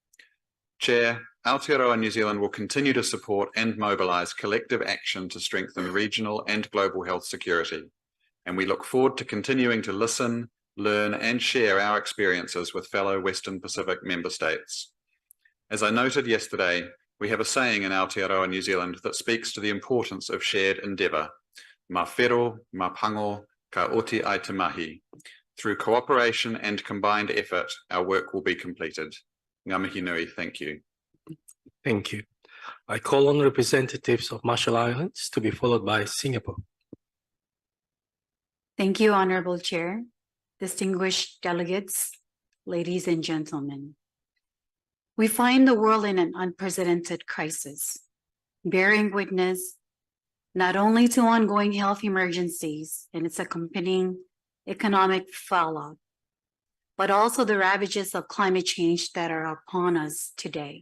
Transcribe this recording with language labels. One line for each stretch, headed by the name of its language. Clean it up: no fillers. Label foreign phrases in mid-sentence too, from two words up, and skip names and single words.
English: Chair, Aotearoa New Zealand will continue to support and mobilise collective action to strengthen regional and global health security, and we look forward to continuing to listen, learn and share our experiences with fellow Western Pacific member states. As I noted yesterday, we have a saying in Aotearoa New Zealand that speaks to the importance of shared endeavour.
Māori: Ma whero, ma pango, ka oti ai te mahi.
English: Through cooperation and combined effort, our work will be completed.
Māori: Ngā mihi nui,
English: thank you. Thank you. I call on representatives of Marshall Islands to be followed by Singapore. Thank you, Honorable Chair, distinguished delegates, ladies and gentlemen. We find the world in an unprecedented crisis, bearing witness not only to ongoing health emergencies and its accompanying economic fallout, but also the ravages of climate change that are upon us today.